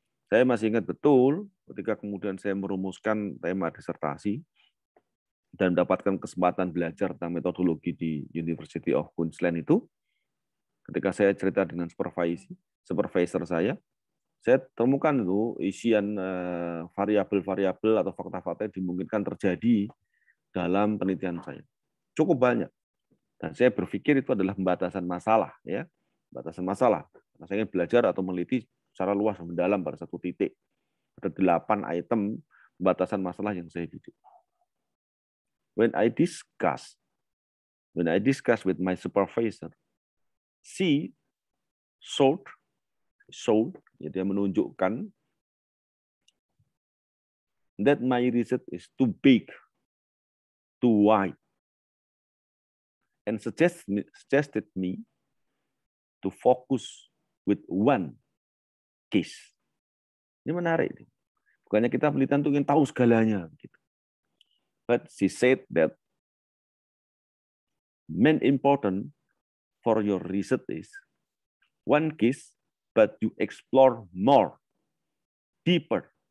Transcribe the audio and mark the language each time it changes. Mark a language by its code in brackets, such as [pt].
[id] Saya masih ingat betul ketika kemudian saya merumuskan tema disertasi dan mendapatkan kesempatan belajar tentang metodologi di University of Queensland itu, ketika saya cerita dengan supervisor saya temukan itu isian variabel-variabel atau fakta-fakta yang dimungkinkan terjadi dalam penelitian saya. Cukup banyak. Dan saya berpikir itu adalah pembatasan masalah, ya, pembatasan masalah. Karena saya ingin belajar atau meneliti secara luas dan mendalam pada satu titik. Ada 8 item pembatasan masalah yang saya bidik. [en] When I discuss with my supervisor, she showed, ya, [id] dia menunjukkan [en] that my research is too big, too wide, and suggested me to focus with one case. [id] Ini menarik. Bukannya kita penelitian itu ingin tahu segalanya. [en] But she said that main important for your research is one case, but you explore more, deeper.